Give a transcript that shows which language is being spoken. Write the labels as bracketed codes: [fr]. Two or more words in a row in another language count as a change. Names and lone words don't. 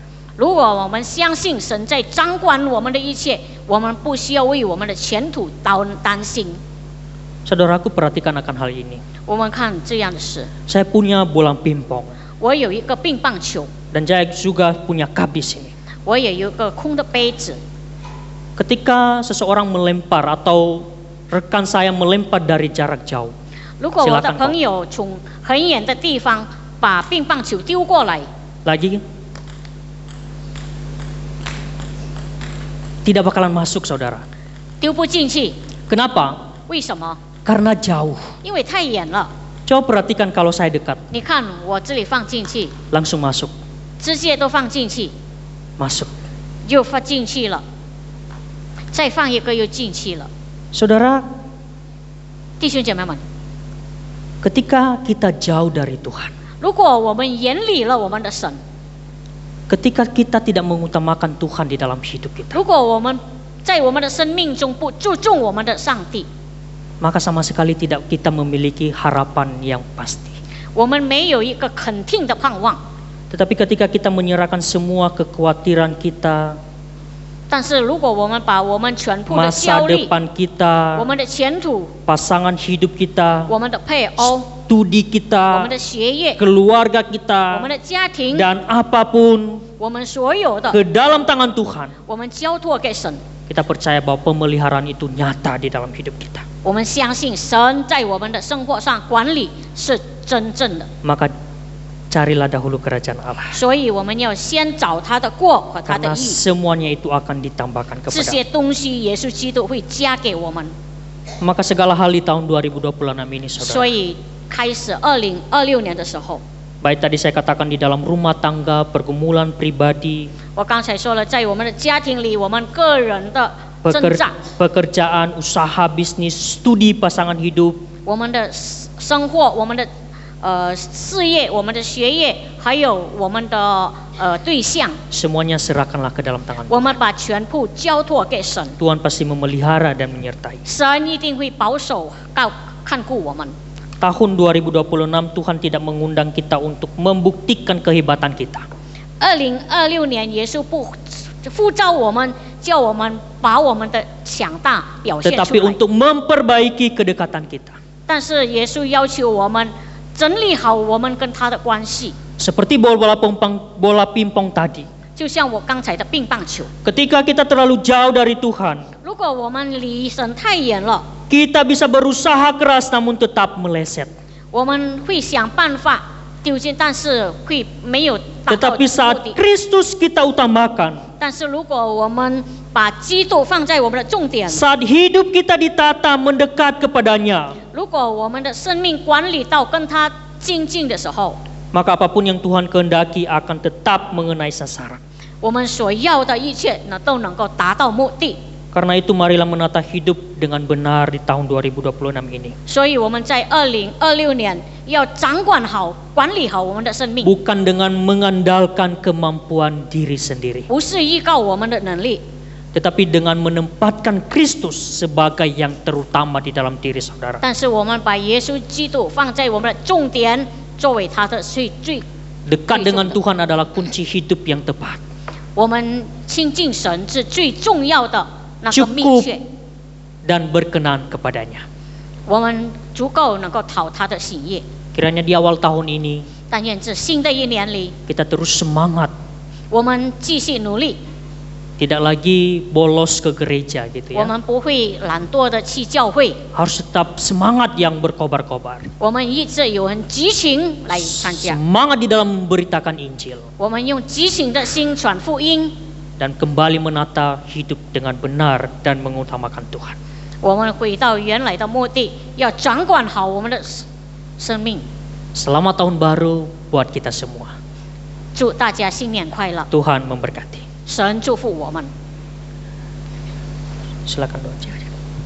[zh] 如果我们相信神在掌管我们的一切，我们不需要为我们的前途担心。 [id] Saudaraku, perhatikan akan hal ini. [zh] 我们看这样的事， [id] Saya punya bola pingpong [zh] 我有一个乒乓球， [id] dan saya juga punya cup di sini. [zh] 我也有一个空的杯子。 [id] Ketika seseorang melempar atau rekan saya melempar dari jarak jauh, [zh] 如果我的 [id] Silakan, [zh] 朋友从很远的地方把乒乓球丢过来， [id] lagi tidak bakalan masuk, saudara. [zh] 丢不进去， [id] Kenapa? [zh] 为什么？ [id] Karena jauh. [zh] 因为太远了。 [id] Coba perhatikan kalau saya dekat, [zh] 你看我这里放进去， [id] langsung masuk, [zh] 直接都放进去， [id] masuk. [zh] 又放进去了，再放一个又进去了。 [id] Saudara, [zh] 弟兄姐妹们， [id] ketika kita jauh dari Tuhan, [zh] 如果我们远离了我们的神， [id] ketika kita tidak mengutamakan Tuhan di dalam hidup kita, [zh] 如果我们在我们的生命中不注重我们的上帝， [id] maka sama sekali tidak kita memiliki harapan yang pasti. [zh] 我们没有一个肯定的盼望。 [id] Tetapi ketika kita menyerahkan semua kekhawatiran kita, [zh] 但是如果我们把我们全部的 [id] masa [zh] 焦虑、 [id] depan kita, [zh] 我们的前途、 [id] pasangan hidup kita, [zh] 我们的配偶、 [id] studi [zh] 我 [id] kita, [zh] 们的学业、 [id] keluarga [zh] 我 [id] kita, [zh] 们的家庭， [id] dan apapun [zh] 我们所有的， [id] ke dalam tangan Tuhan, [zh] 我们交托给神。 [id] kita percaya bahwa pemeliharaan itu nyata di dalam hidup kita. [zh] 我们相信神在我们的生活上管理是真正的， [id] Maka carilah dahulu kerajaan Allah. [zh] 所以我们要先找他的国和他的 [id] Karena [zh] 义， [id] semuanya itu akan ditambahkan [zh] 这些 [id] kepada. [zh] 东西耶稣基督会加给我们。 [id] Maka segala hal di tahun 2026 ini, [zh] 所 [id] saudara. [zh] 以开始2026年的时候， [id] Baik tadi saya katakan di dalam rumah tangga, pergumulan pribadi, [zh] 我刚才说了，在我们的家庭里，我们个人的挣扎， [id] pekerjaan, usaha, bisnis, studi pasangan hidup, [zh] 我们的生活，我们的事业，我们的学业，还有我们的对象， [id] semuanya serahkanlah ke dalam tangan [zh] 我们把全部交托给神， [id] Tuhan pasti memelihara dan menyertai. [zh] 神一定会保守看顾我们。 [id] Tahun 2026 Tuhan tidak mengundang kita untuk membuktikan kehebatan kita. [zh] 2026 年，耶稣不呼召我们，叫我们把我们的强大表现出 [id] Tetapi [zh] 来。 [id] untuk memperbaiki kedekatan kita. [zh] 但是耶稣要求我们整理好我们跟他的关系， [id] Seperti bola pingpong tadi. [zh] 就像我刚才的乒乓球。 [id] Ketika kita terlalu jauh dari Tuhan, [zh] 如果我们离神太远了， [id] kita bisa berusaha keras namun tetap meleset. [zh] 我们会想办法丢进，但是会没有达到 [id] Tetapi [zh] 目 [id] saat [zh] 的。 [id] Kristus kita utamakan, [zh] 但是如果我们把基督放在我们的重点， [id] saat hidup kita ditata mendekat kepadanya, [zh] 如果我们的生命管理到跟他精进的时候， [id] maka apapun yang Tuhan kehendaki akan tetap mengenai sasaran. [zh] 我们所要的一切呢都能够达到目的。 [id] Karena itu marilah menata hidup dengan benar di tahun 2026 ini. [zh] 所以我们在2026年要掌管好、管理好我们的生命， [id] Bukan dengan mengandalkan kemampuan diri sendiri, [zh] 不是依靠我们的能力， [id] tetapi dengan menempatkan Kristus sebagai yang terutama di dalam diri saudara. [zh] 但是我们把耶稣基督放在我们的重点，作为他的最 [id] Dekat dengan Tuhan adalah kunci hidup yang tepat. [zh] 我们亲近神是最重要的那个秘 [id] Cukup [zh] 诀， [id] dan berkenan kepadanya. [zh] 我们足够能够讨他的喜悦。 [id] Kiranya di awal tahun ini [zh] 但愿这新的一年里， [id] kita terus semangat, [zh] 我们继续努力， [id] tidak lagi bolos ke gereja gitu [zh] 我 [id] ya. [zh] 们不会懒惰的去教会， [id] Harus tetap semangat yang berkobar-kobar. [zh] 我们一直有很激情来参加， [id] Semangat di dalam memberitakan Injil [zh] 我们用激情的心传福音， [id] dan kembali menata hidup dengan benar dan mengutamakan Tuhan. [zh] 我们回到原来的目的，要掌管好我们的生命。 [id] Selamat tahun baru buat kita semua. [zh] 祝大家新年快乐， [id] Tuhan memberkati. [zh] 神祝福我们。 [id] Silakan doa.